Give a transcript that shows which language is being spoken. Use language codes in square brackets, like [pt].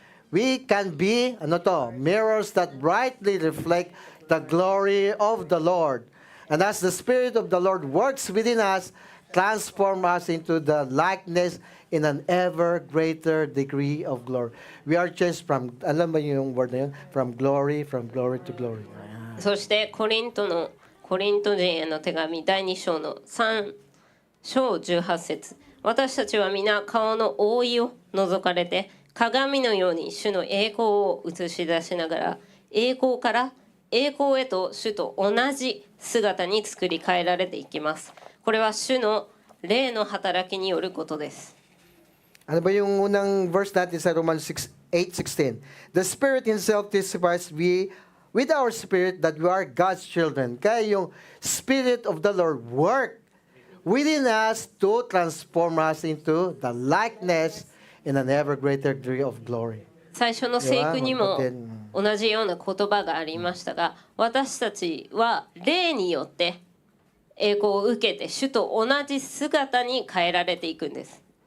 [en] We can be, mirrors that brightly reflect the glory of the Lord. And as the Spirit of the Lord works within us, transform us into the likeness in an ever greater degree of glory. We are changed from, [tl] alam ba yung word na yun? [en] From glory to glory. [ja] そしてコリント人への手紙第2章の3章18節、私たちは皆顔の覆いを除かれて鏡のように主の栄光を映し出しながら栄光から栄光へと主と同じ姿に作り変えられていきます。これは主の霊の働きによることです。 [tl] Ano ba yung unang verse natin sa Romans 8:16? [en] The Spirit Himself testifies with our spirit that we are God's children. [tl] Kaya yung [en] Spirit of the Lord work within us to transform us into the likeness in an ever greater degree of glory. [ja] 最初の聖句にも同じような言葉がありましたが、私たちは霊によって栄光を受けて主と同じ姿に変えられていくんです。